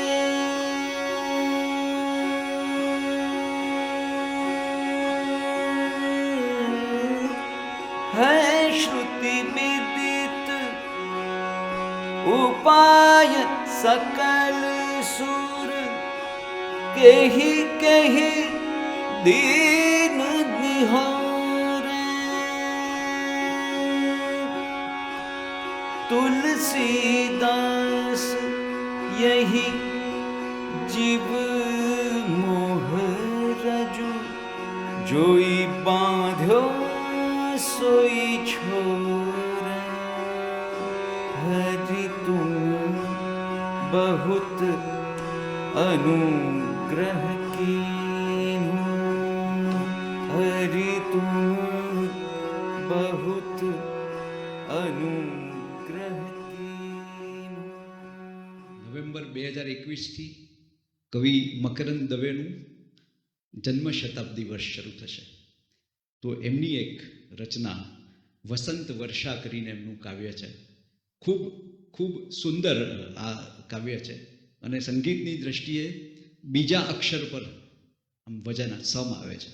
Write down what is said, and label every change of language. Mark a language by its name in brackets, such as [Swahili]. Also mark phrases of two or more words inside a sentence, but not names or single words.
[Hindi] है श्रुति विदित उपाय सकल सुर, केहि केहि दीन निहारे। तुलसीदास यही जीव मोह जोइ बाँध्यो सोइ छोर हरि तू बहुत अनुग्रह कीन्हू हरि तुम बहुत अनुग्रह कीन्हू. [Gujarati] નવેમ્બર 2021થી કવિ મકરંદ દવેનું જન્મ શતાબ્દી વર્ષ શરૂ થશે. તો એમની એક રચના વસંત વર્ષા કરીને એમનું કાવ્ય છે. ખૂબ ખૂબ સુંદર આ કાવ્ય છે અને સંગીતની દ્રષ્ટિએ બીજા અક્ષર પર આમ વજન સમ આવે છે.